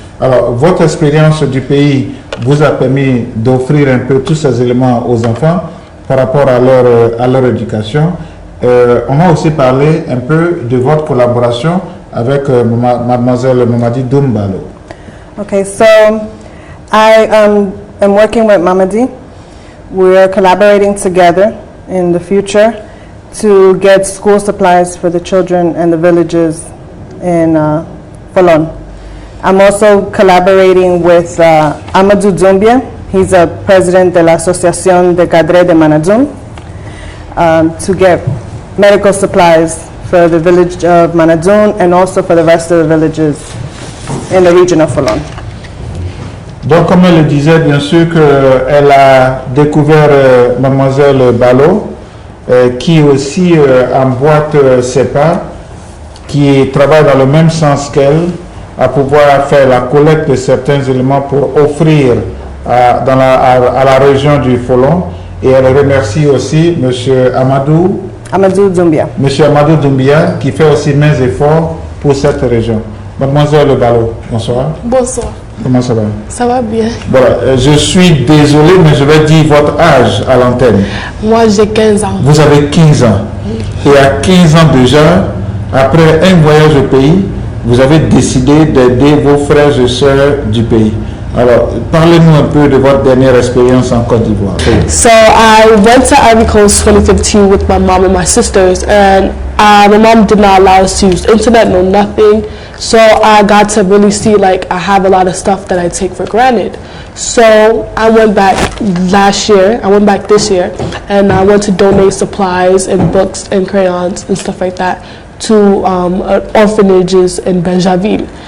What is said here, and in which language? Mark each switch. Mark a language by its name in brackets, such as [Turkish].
[French] Alors, votre expérience du pays vous a permis d'offrir un peu tous ces éléments aux enfants par rapport à leur éducation. On va aussi parler un peu de votre collaboration avec Mademoiselle Mamadi Dim Balo. [English] Okay, so I am working with Mamadi. We are collaborating together in the future to get school supplies for the children and the villages in Folon. I'm also collaborating with Amadou Doumbia. He's a president [French] de l'Association de Cadres de [English] Manadjoun to get medical supplies for the village of Manadjoun and also for the rest of the villages in the region of Folon. [French] Donc, comme elle le disait, bien sûr qu'elle a découvert Mademoiselle Balo, qui aussi emboîte ses pas, qui travaille dans le même sens qu'elle, à pouvoir faire la collecte de certains éléments pour offrir à la région du Folon. Et elle remercie aussi M. Amadou Doumbia. M. Amadou Doumbia qui fait aussi mains efforts pour cette région. Mademoiselle Balo, bonsoir. Bonsoir. Comment ça va? Ça va bien. Voilà, je suis désolé, mais je vais dire votre âge à l'antenne. Moi, j'ai 15 ans. Vous avez 15 ans. Et à 15 ans déjà, après un voyage au pays, vous avez décidé d'aider vos frères et sœurs du pays. Alors, parlez-nous un peu de votre dernière expérience en Côte d'Ivoire. [English] So I went to Ivory Coast 2015 with my mom and my sisters, and my mom did not allow us to use internet, no nothing. So I got to really see, like, I have a lot of stuff that I take for granted. So I went back last year, I went back this year, and I went to donate supplies and books and crayons and stuff like that to orphanages in Benjaville.